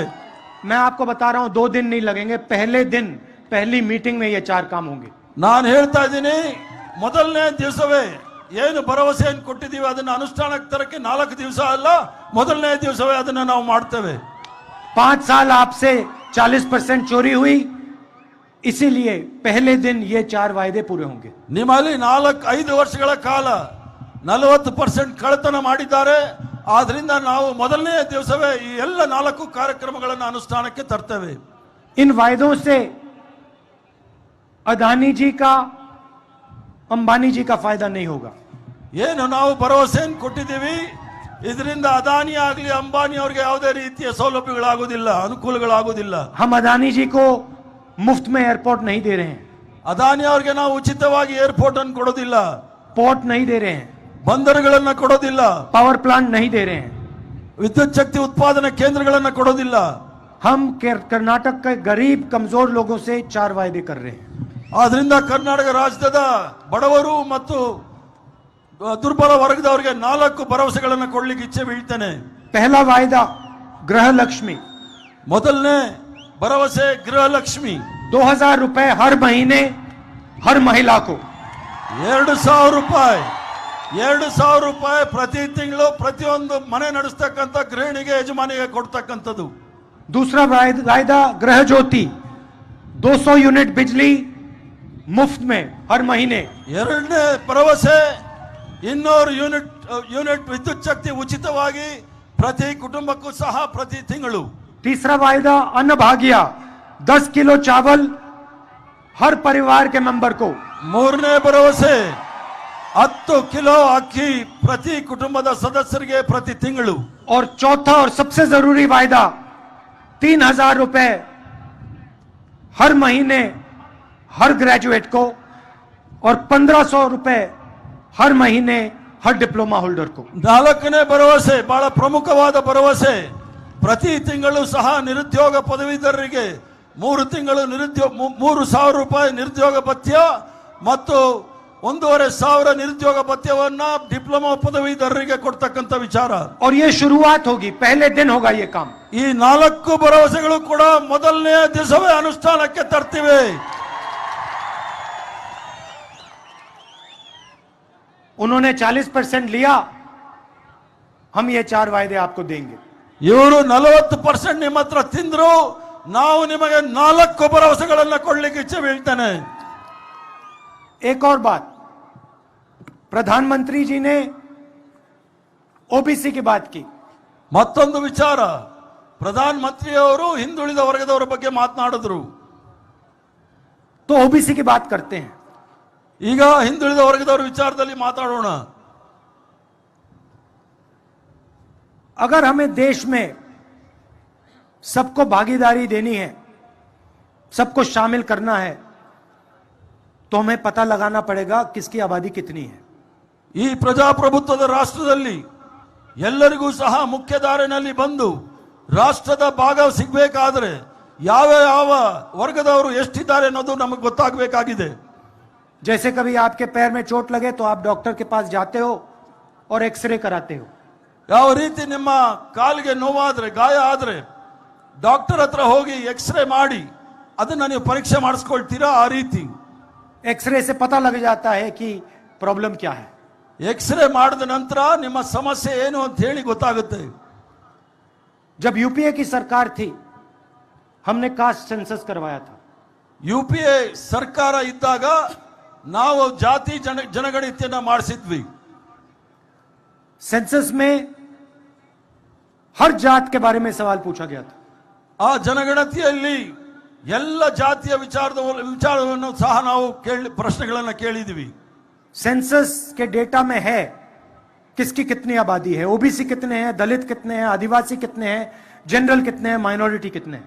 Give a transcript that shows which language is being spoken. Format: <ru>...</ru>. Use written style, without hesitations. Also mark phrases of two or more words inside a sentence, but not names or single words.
<hi>मैं आपको बता रहा हूं 2 दिन नहीं लगेंगे, पहले दिन पहली मीटिंग में ये 4 काम होंगे.</hi> <kn>ನಾನು ಹೇಳ್ತಾ ಇದ್ದೀನಿ, ಮೊದಲನೇ ದಿವಸವೇ ಏನು ಭರವಸೆಯನ್ನು ಕೊಟ್ಟಿದ್ದೀವಿ ಅದನ್ನ ಅನುಷ್ಠಾನಕ್ಕೆ ತರಕ್ಕೆ 4 ದಿವಸ ಅಲ್ಲ, ಮೊದಲನೇ ದಿವಸವೇ ಅದನ್ನ ನಾವು ಮಾಡ್ತೇವೆ.</kn> <hi>5 साल आपसे 40% चोरी हुई, इसीलिए पहले दिन ये 4 वायदे पूरे होंगे।</hi> <kn>ನಿಮ್ಮಲ್ಲಿ 4-5 ವರ್ಷಗಳ ಕಾಲ 40% ಕಳ್ಳತನ ಮಾಡಿದ್ದಾರೆ. ಆದ್ರಿಂದ ನಾವು ಮೊದಲನೇ ದಿವಸವೇ ಈ ಎಲ್ಲ 4 ಕಾರ್ಯಕ್ರಮಗಳನ್ನು ಅನುಷ್ಠಾನಕ್ಕೆ ತರ್ತೇವೆ.</kn> <hi>इन वायदों से अदानी जी का, अंबानी जी का फायदा नहीं होगा।</hi> <kn>ಏನು ನಾವು ಭರವಸೆಯನ್ನು ಕೊಟ್ಟಿದ್ದೀವಿ, ಇದರಿಂದ ಅದಾನಿ ಆಗಲಿ ಅಂಬಾನಿ ಅವರಿಗೆ ಯಾವುದೇ ರೀತಿಯ ಸೌಲಭ್ಯಗಳಾಗುವುದಿಲ್ಲ, ಅನುಕೂಲಗಳಾಗುವುದಿಲ್ಲ.</kn> <hi>हम अदानी जी को मुफ्त में एयरपोर्ट नहीं दे रहे हैं,</hi> <kn>ಅದಾನಿ ಅವರಿಗೆ ನಾವು ಉಚಿತವಾಗಿ ಏರ್ಪೋರ್ಟ್ ಅನ್ನು ಕೊಡೋದಿಲ್ಲ,</kn> <hi>पोर्ट नहीं दे रहे हैं,</hi> <kn>ಬಂದರುಗಳನ್ನ ಕೊಡೋದಿಲ್ಲ,</kn> <en>power plant</en> <hi>नहीं दे रहे हैं।</hi> <kn>ವಿದ್ಯುತ್ ಶಕ್ತಿ ಉತ್ಪಾದನಾ ಕೇಂದ್ರಗಳನ್ನ ಕೊಡೋದಿಲ್ಲ.</kn> <hi>हम कर्नाटक के गरीब कमजोर लोगों से 4 वायदे कर रहे हैं।</hi> <kn>ಆದ್ರಿಂದ ಕರ್ನಾಟಕ ರಾಜ್ಯದ ಬಡವರು ಮತ್ತು ದುರ್ಬಲ ವರ್ಗದವರಿಗೆ 4 ಭರವಸೆಗಳನ್ನು ಕೊಡ್ಲಿಕ್ಕೆ ಇಚ್ಛೆ ಬೀಳ್ತೇನೆ.</kn> <hi>पहला वायदा गृह लक्ष्मी,</hi> <kn>ಮೊದಲನೇ ಭರವಸೆ ಗೃಹಲಕ್ಷ್ಮಿ.</kn> <hi>2000 रुपए हर महीने हर महिला को,</hi> <kn>2,000 ರೂಪಾಯಿ 2,000 ರೂಪಾಯಿ ಪ್ರತಿ ತಿಂಗಳು ಪ್ರತಿಯೊಂದು ಮನೆ ನಡೆಸ್ತಕ್ಕಂಥ ಗೃಹಿಣಿಗೆ ಯಜಮಾನಿಗೆ ಕೊಡ್ತಕ್ಕಂಥದ್ದು.</kn> <hi>दूसरा वायदा गृह ज्योति, 200 यूनिट बिजली मुफ्त में हर महीने।</hi> <kn>ಎರಡನೇ ಭರವಸೆ 200 ಯೂನಿಟ್ ವಿದ್ಯುತ್ ಶಕ್ತಿ ಉಚಿತವಾಗಿ ಪ್ರತಿ ಕುಟುಂಬಕ್ಕೂ ಸಹ ಪ್ರತಿ ತಿಂಗಳು.</kn> <hi>तीसरा वायदा अन्न भाग्य, 10 किलो चावल हर परिवार के मेंबर को।</hi> <kn>ಮೂರನೇ ಭರವಸೆ 10 ಕಿಲೋ ಅಕ್ಕಿ ಪ್ರತಿ ಕುಟುಂಬದ ಸದಸ್ಯರಿಗೆ ಪ್ರತಿ ತಿಂಗಳು.</kn> <hi>और चौथा और सबसे जरूरी वायदा 3000 रुपए हर महीने हर ग्रेजुएट को और 1500 रुपए हर महीने हर</hi> <en>diploma holder</en> <hi>को।</hi> <kn>ನಾಲ್ಕನೇ ಭರವಸೆ ಬಹಳ ಪ್ರಮುಖವಾದ ಭರವಸೆ, ಪ್ರತಿ ತಿಂಗಳು ಸಹ ನಿರುದ್ಯೋಗ ಪದವೀಧರರಿಗೆ 3 ತಿಂಗಳು 3,000 ರೂಪಾಯಿ ನಿರುದ್ಯೋಗ ಭತ್ಯ ಮತ್ತು 1,500 ನಿರುದ್ಯೋಗ ಭತ್ಯವನ್ನ ಡಿಪ್ಲೊಮಾ ಪದವೀಧರರಿಗೆ ಕೊಡ್ತಕ್ಕಂಥ ವಿಚಾರ.</kn> <hi>और ये शुरुआत होगी, पहले दिन होगा ये काम।</hi> <kn>ಈ 4 ಭರವಸೆಗಳು ಕೂಡ ಮೊದಲನೇ ದಿವಸವೇ ಅನುಷ್ಠಾನಕ್ಕೆ ತರ್ತಿವೆ.</kn> <hi>उन्होंने 40% लिया, हम ये 4 वायदे आपको देंगे।</hi> <kn>ಇವರು 40% ನಿಮ್ಮ ಹತ್ರ ತಿಂದ್ರು, ನಾವು ನಿಮಗೆ 4 ಭರವಸೆಗಳನ್ನ ಕೊಡ್ಲಿಕ್ಕೆ ಇಚ್ಛೆ ಬೀಳ್ತಾನೆ.</kn> <hi>एक और बात, प्रधानमंत्री जी ने ओबीसी की बात की।</hi> <kn>ಮತ್ತೊಂದು ವಿಚಾರ, ಪ್ರಧಾನ ಮಂತ್ರಿಯವರು ಹಿಂದುಳಿದ ವರ್ಗದವರ ಬಗ್ಗೆ ಮಾತನಾಡಿದ್ರು.</kn> <hi>तो ओबीसी की बात करते हैं।</hi> <kn>ಈಗ ಹಿಂದುಳಿದ ವರ್ಗದವರ ವಿಚಾರದಲ್ಲಿ ಮಾತಾಡೋಣ.</kn> <hi>अगर हमें देश में सबको भागीदारी देनी है, सबको शामिल करना है, तो हमें पता लगाना पड़ेगा किसकी आबादी कितनी है।</hi> <kn>ಈ ಪ್ರಜಾಪ್ರಭುತ್ವದ ರಾಷ್ಟ್ರದಲ್ಲಿ ಎಲ್ಲರಿಗೂ ಸಹ ಮುಖ್ಯಧಾರೆಯಲ್ಲಿ ಬಂದು ರಾಷ್ಟ್ರದ ಭಾಗ ಸಿಗಬೇಕಾದ್ರೆ ಯಾವ ಯಾವ ವರ್ಗದವರು ಎಷ್ಟಿದ್ದಾರೆ ಅನ್ನೋದು ನಮಗೆ ಗೊತ್ತಾಗಬೇಕಾಗಿದೆ.</kn> <hi>जैसे कभी आपके पैर में चोट लगे तो आप डॉक्टर के पास जाते हो और एक्सरे कराते हो।</hi> <kn>ಯಾವ ರೀತಿ ನಿಮ್ಮ ಕಾಲಿಗೆ ನೋವಾದ್ರೆ ಗಾಯ ಆದ್ರೆ ಡಾಕ್ಟರ್ ಹತ್ರ ಹೋಗಿ ಎಕ್ಸ್ರೇ ಮಾಡಿ ಅದನ್ನ ನೀವು ಪರೀಕ್ಷೆ ಮಾಡಿಸ್ಕೊಳ್ತೀರಾ, ಆ ರೀತಿ</kn> <hi>एक्सरे से पता लग जाता है कि प्रॉब्लम क्या है।</hi> <kn>ಎಕ್ಸ್ರೇ ಮಾಡಿದ ನಂತರ ನಿಮ್ಮ ಸಮಸ್ಯೆ ಏನು ಅಂತ ಹೇಳಿ ಗೊತ್ತಾಗುತ್ತೆ.</kn> <hi>जब यूपीए की सरकार थी, हमने</hi> <en>caste census</en> <hi>करवाया था।</hi> <kn>ಯುಪಿಎ ಸರ್ಕಾರ ಇದ್ದಾಗ ನಾವು ಜಾತಿ ಜನಗಣತಿಯನ್ನ ಮಾಡಿಸಿದ್ವಿ.</kn> <hi>सेंसस में हर जात के बारे में सवाल पूछा गया था।</hi> <kn>ಆ ಜನಗಣತಿಯಲ್ಲಿ ಎಲ್ಲ ಜಾತಿಯ ವಿಚಾರವನ್ನು ಸಹ ನಾವು ಪ್ರಶ್ನೆಗಳನ್ನು ಕೇಳಿದ್ವಿ.</kn> <hi>सेंसस के डेटा में है किसकी कितनी आबादी है, ओबीसी कितने हैं, दलित कितने हैं, आदिवासी कितने हैं, जनरल कितने हैं, माइनॉरिटी कितने हैं।</hi>